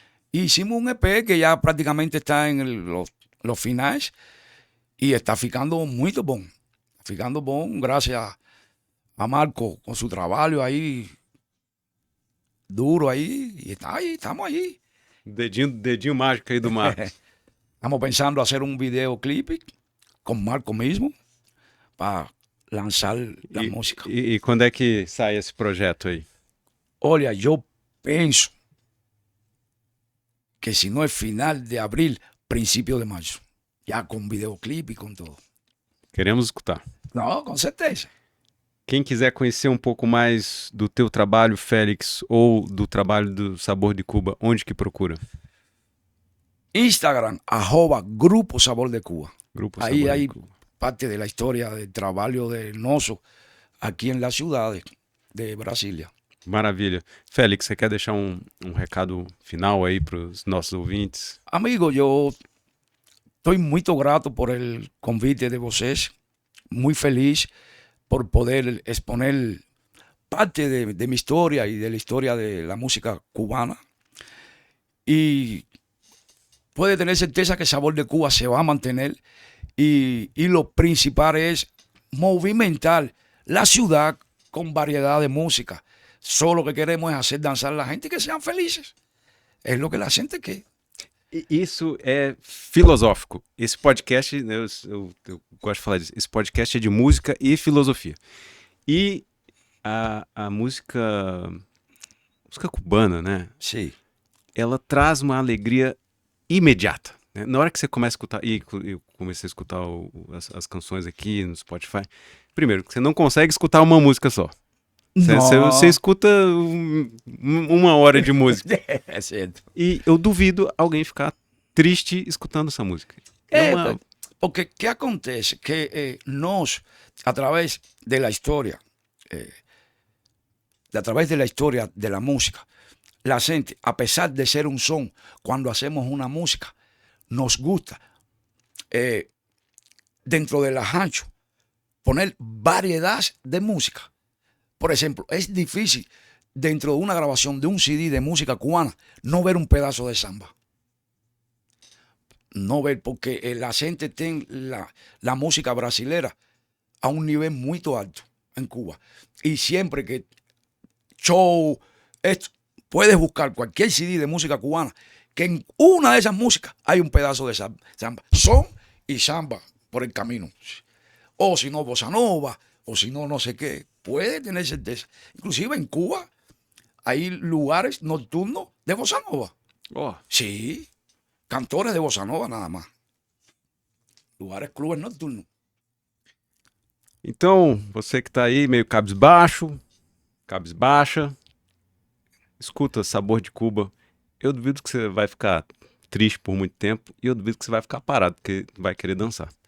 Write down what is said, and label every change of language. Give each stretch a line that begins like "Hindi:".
Spanish: Hicimos un EP que ya prácticamente está en los finales y está ficando muy bon. Ficando bon, gracias a Marco con su trabajo ahí, duro ahí, y está ahí, estamos ahí.
Portuguese: Dedinho mágico aí do Marcos.
Spanish: Estamos pensando hacer un videoclip con Marco mismo
Portuguese: para lançar a música. E quando é que sai esse projeto aí? Olha, eu penso que se não é final de abril, princípio de maio. Já com videoclipe e com tudo. Queremos escutar. Não, com certeza. Quem quiser conhecer um pouco mais do teu trabalho, Félix, ou do trabalho do Sabor de Cuba, onde que procura? Instagram, @Grupo Sabor de Cuba. Grupo Sabor
Spanish: Ahí de hay Cuba. parte de la historia del trabajo de
Portuguese: nosso aqui em
Spanish: la ciudad de Brasília.
Portuguese: Maravilha. Félix, você quer deixar um recado final aí para os nossos ouvintes?
Spanish: Amigo,
Portuguese: eu estou muito grato
Spanish: por el convite
Portuguese: de vocês,
Spanish: muito feliz por poder exponer parte de mi historia y de la historia de la música cubana. Y puede tener certeza que Sabor de Cuba se va a mantener y lo principal es movimentar la ciudad con variedad de música. Solo lo que queremos es hacer dançar a la gente y que sean felices. Es lo que la gente quer.
Portuguese: Isso é filosófico. Esse podcast, eu gosto de falar disso, esse podcast é de música e filosofia. E a música cubana, né? Sim. Ela traz uma alegria imediata. né? Na hora que você começa a escutar, e eu comecei a escutar as canções aqui no Spotify, primeiro, você não consegue escutar uma música só. Você
Spanish: No.
Portuguese: escuta uma hora de música. É certo. E eu duvido alguém ficar triste escutando essa música. É uma.
Spanish: Porque, ¿qué acontece? Que nos, a través de la historia, a través de la historia de la música, la gente, a pesar de ser un son, cuando hacemos una música, nos gusta, dentro del arranjo, poner variedad de música. Por ejemplo, es difícil dentro de una grabación de un CD de música cubana no ver un pedazo de samba. No ver, porque la gente tiene la música brasilera a un nivel muy alto en Cuba. Y siempre que show, esto, puedes buscar cualquier CD de música cubana, que en una de esas músicas hay un pedazo de samba. Son y samba por el camino. O si no, bossa nova, o si no, no sé qué. Puede tener certeza. Inclusive en Cuba hay lugares nocturnos de bossa nova. Oh, Sí, cantores de bossa nova nada más. Lugares, clubes nocturnos.
Portuguese: então, você que tá aí meio cabisbaixo, cabisbaixa, escuta Sabor de Cuba. Eu duvido que você vai ficar triste por muito tempo e eu duvido que você vai ficar parado, porque vai querer dançar.